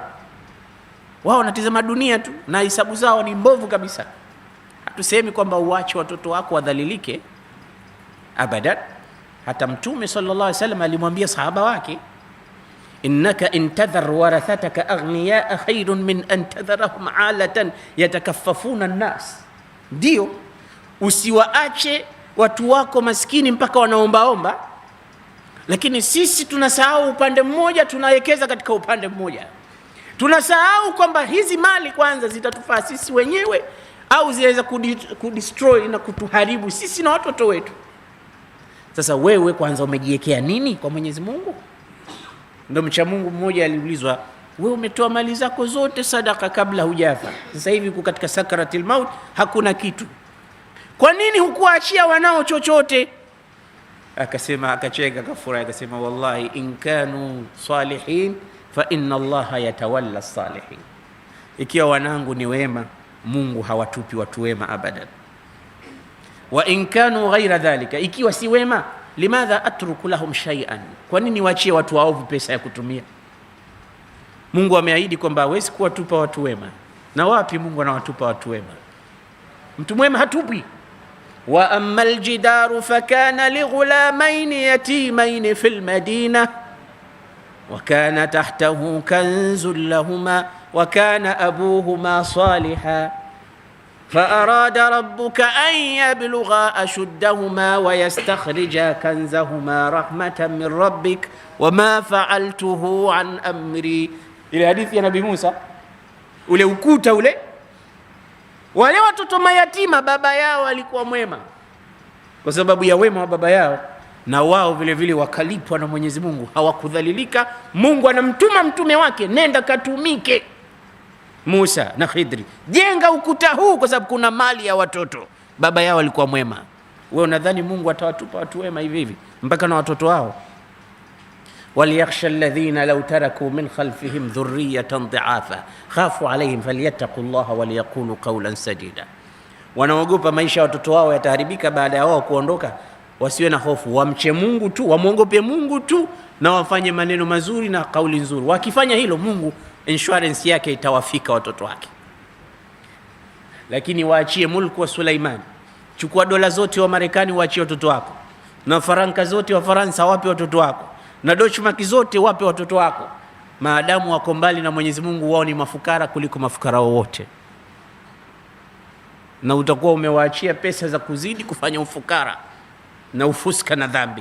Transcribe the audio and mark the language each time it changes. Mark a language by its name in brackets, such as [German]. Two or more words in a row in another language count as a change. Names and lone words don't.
[Swahili] Wao wanatizama dunia tu na hisabu zao ni mbovu kabisa. Hatusemi kwamba uache watoto wako wadhalilike, abadan. Hata Mtume [Arabic] صلى الله عليه وسلم [Swahili] alimwambia sahaba wake, [Arabic] إنك إن تذر ورثتك أغنياء خير من أن تذرهم عالة يتكففون الناس. [Swahili] Ndio, usiwaache watu wako maskini mpaka wanaombaomba, lakini sisi tunasahau upande mmoja, tunawekeza katika upande mmoja. Tunasahau kwamba hizi mali kwanza zitatufaa sisi wenyewe au zinaweza kudestroy na kutuharibu sisi na watoto wetu. Sasa wewe kwanza umejiwekea nini kwa Mwenyezi Mungu? Ndio mcha Mungu mmoja aliulizwa, wewe umetoa mali zako zote sadaka kabla hujafa, sasa hivi uko katika [Arabic] سكرات الموت, [Swahili] hakuna kitu, kwa nini hukuachia wanao chochote? Akasema, akacheka, akafurahi, akasema, [Arabic] والله إن كانوا صالحين فإن الله يتولى الصالحين. [Swahili] Ikiwa wanangu ni wema, Mungu hawatupi watu wema abadan. [Arabic] وإن كانوا غير ذلك, [Swahili] ikiwa si wema, [Arabic] لماذا أترك لهم شيئا, [Swahili] kwa nini waachie watu waovu pesa ya kutumia? Mungu ameahidi kwamba hawezi kuwatupa watu wema. Na wapi Mungu anawatupa watu wema? Mtu mwema hatupi. [Arabic] وأما الجدار فكان لغلامين يتيمين في المدينة وكان تحته كنز لهما وكان أبوهما صالحا فأراد ربك أن يبلغا أشدهما ويستخرجا كنزهما رحمة من ربك وما فعلته عن أمري. إلى حديث يا نبي موسى [Swahili] ule ukuta ule, wale watoto mayatima baba yao alikuwa mwema, kwa sababu ya wema wa baba yao na wao vile vile wakalipwa na Mwenyezi Mungu, hawakudhalilika. Mungu anamtuma mtume wake, nenda katumike Musa na Khidri, jenga ukuta huu kwa sababu kuna mali ya watoto, baba yao alikuwa mwema. Wewe unadhani Mungu atawatupa watu wema hivi hivi mpaka na watoto wao? [Arabic] وليخش الذين لو تركوا من خلفهم ذرية ضعافا خافوا عليهم فليتقوا الله وليقولوا قولا سديدا. [Swahili] Wanaogopa maisha ya watoto wao yataharibika baada ya wao kuondoka, wasiwe na hofu, wamche Mungu tu, wamwogope Mungu tu, na wafanye maneno mazuri na kauli nzuri. Wakifanya hilo, Mungu insurance yake itawafika watoto wake. Lakini waachie mulku wa Suleiman, chukua dola zote wa Marekani waachie watoto wako, na faranka zote wa Faransa wape watoto wako, na dochmaki zote wape watoto wako, maadamu wako mbali na Mwenyezi Mungu, wao ni mafukara kuliko mafukara wote, na utakuwa umewaachia pesa za kuzidi kufanya ufukara na ufuska na dhambi.